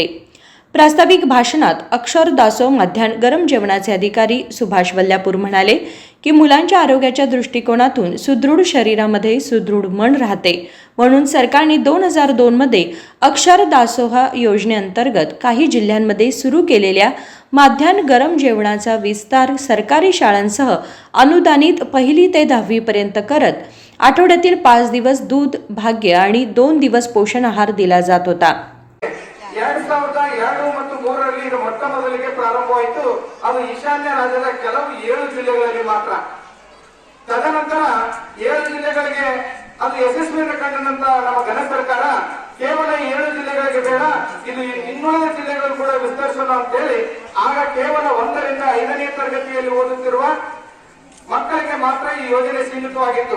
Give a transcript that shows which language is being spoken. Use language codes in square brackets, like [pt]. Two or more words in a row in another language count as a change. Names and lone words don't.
[mr] प्रास्ताविक भाषणात अक्षर दासो माध्यान्ह गरम जेवणाचे अधिकारी सुभाष वल्ल्यापूर म्हणाले की मुलांच्या आरोग्याच्या दृष्टिकोनातून सुदृढ शरीरामध्ये सुदृढ मन राहते, म्हणून सरकारने 2002 मध्ये अक्षर दासोहा योजनेअंतर्गत काही जिल्ह्यांमध्ये सुरू केलेल्या माध्यान्ह गरम जेवणाचा विस्तार सरकारी शाळांसह अनुदानित 1ली ते 10वी पर्यंत करत आठवड्यातील 5 दिवस दूध, भाग्य आणि 2 दिवस पोषण आहार दिला जात होता. [kn] 2002 ಮತ್ತು 3ರಲ್ಲಿ ಇದು ಮೊಟ್ಟ ಮೊದಲಿಗೆ ಪ್ರಾರಂಭವಾಯಿತು. ಅದು ಈಶಾನ್ಯ ರಾಜ್ಯದ ಕೆಲವು 7 ಜಿಲ್ಲೆಗಳಲ್ಲಿ ಮಾತ್ರ. ತದನಂತರ 7 ಜಿಲ್ಲೆಗಳಿಗೆ ಅದು ಯಶಸ್ವಿಯನ್ನು ಕಂಡಂತ ನಮ್ಮ ಘನ ಸರ್ಕಾರ ಕೇವಲ 7 ಜಿಲ್ಲೆಗಳಿಗೆ ಬೇಡ, ಇದು ಇನ್ನುಳಿದ ಜಿಲ್ಲೆಗಳು ಕೂಡ ವಿಸ್ತರಿಸೋಣ ಅಂತ ಹೇಳಿ ಆಗ ಕೇವಲ 1ರಿಂದ 5ನೇ ತರಗತಿಯಲ್ಲಿ ಓದುತ್ತಿರುವ ಮಕ್ಕಳಿಗೆ ಮಾತ್ರ ಈ ಯೋಜನೆ ಸೀಮಿತವಾಗಿತ್ತು.